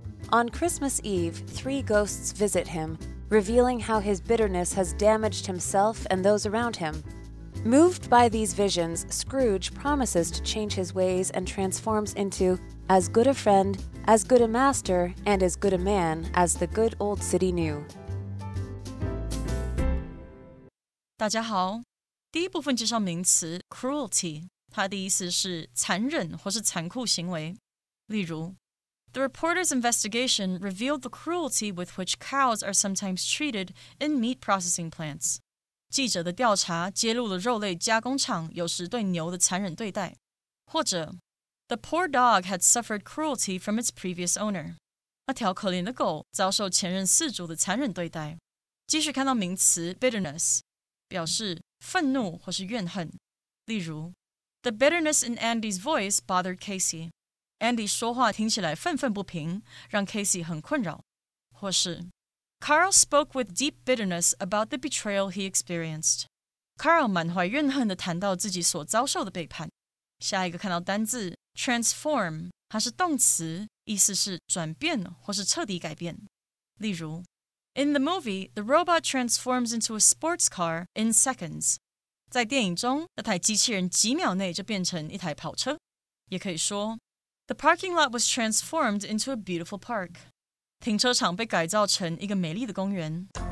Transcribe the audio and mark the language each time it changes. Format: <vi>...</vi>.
<en>On Christmas Eve, 3 ghosts visit him, revealing how his bitterness has damaged himself and those around him. Moved by these visions, Scrooge promises to change his ways and transforms into as good a friend, as good a master, and as good a man as the good old city knew.</en> <zh>大家好，第一部分介绍名词 cruelty， 它的意思是残忍或是残酷行为。例如</zh> <en>The reporter's investigation revealed the cruelty with which cows are sometimes treated in meat processing plants.</en> <zh>记者的调查揭露了肉类加工厂有时对牛的残忍对待。或者</zh> <en>The poor dog had suffered cruelty from its previous owner.</en> <zh>那条可怜的狗遭受前任饲主的残忍对待。继续看到名词 bitterness， 表示愤怒或是怨恨。例如</zh> <en>The bitterness in Andy's voice bothered Casey.</en> <zh>Andy 说话听起来愤愤不平，让 Casey 很困扰。或是</zh> <en>Carl spoke with deep bitterness about the betrayal he experienced.</en> <zh>Carl 满怀怨恨地谈到自己所遭受的背叛。下一个看到单字 transform， 它是动词，意思是转变或是彻底改变。例如</zh> <en>In the movie, the robot transforms into a sports car in seconds.</en> <zh>在电影中，那台机器人几秒内就变成一台跑车。也可以说</zh> <en>The parking lot was transformed into a beautiful park.</en> <zh>停车场被改造成一个美丽的公园。</zh>